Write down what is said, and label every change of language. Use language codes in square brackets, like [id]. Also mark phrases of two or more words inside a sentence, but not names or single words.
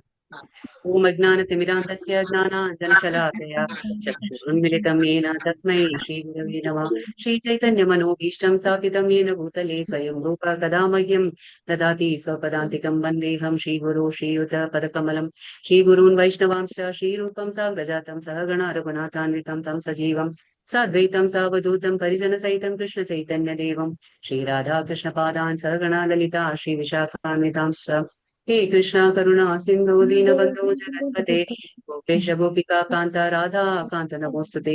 [sa] ഓം അജ്ഞാനതിമിരാന്തസ്യ ജ്ഞാനാഞ്ജനശലാകയ ചക്ഷുരുന്മിലിതം യേന തസ്മൈ ശ്രീഗുരവേ നമഃ. ശ്രീചൈതന്യമനോഭീഷ്ടം സ്ഥാപിതം യേന ഭൂതലേ സ്വയം രൂപ കഥാ മഹ്യം ദദാതി സ്വപദാന്തികം വന്ദേഹം ശ്രീഗുരു ശ്രീയുതപദകമലം. ശ്രീഗുरून् वैष्णवांश्च श्रीरूपं साग्रजातं सहगण रघुनाथान्वितं तं सजीवं साद्वैतं सावधूतं परिजनसहितं कृष्णचैतन्यदेवं श्रीराधाकृष्णपादान् सहगणा ललिता श्रीविशाखान्वितांश्च. हे कृष्णा करुणा सिन्धु दीनबन्धो जगत्पते गोपेश गोपिका कान्त राधा कान्त नमोस्तुते.